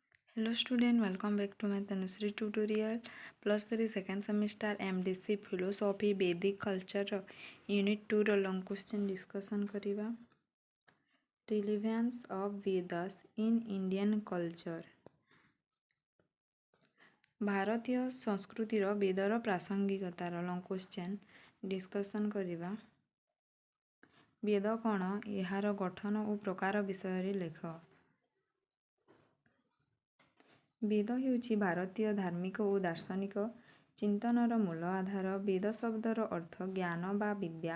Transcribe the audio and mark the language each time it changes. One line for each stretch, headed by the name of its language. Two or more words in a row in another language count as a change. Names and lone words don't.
English: Hello student, welcome back to my Tanushree tutorial +3 second semester MDC philosophy Vedic culture unit 2 ର long question discussion କରିବା। relevance of Vedas in Indian culture।
Odia: ଭାରତୀୟ ସଂସ୍କୃତିର ବେଦର ପ୍ରାସଙ୍ଗିକତାର
English: long question discussion
Odia: କରିବା। ବେଦ କ'ଣ? ଏହାର ଗଠନ ଓ ପ୍ରକାର ବିଷୟରେ ଲେଖ। ବେଦ ହେଉଛି ଭାରତୀୟ ଧାର୍ମିକ ଓ ଦାର୍ଶନିକ ଚିନ୍ତନର ମୂଳ ଆଧାର। ବେଦ ଶବ୍ଦର ଅର୍ଥ ଜ୍ଞାନ ବା ବିଦ୍ୟା।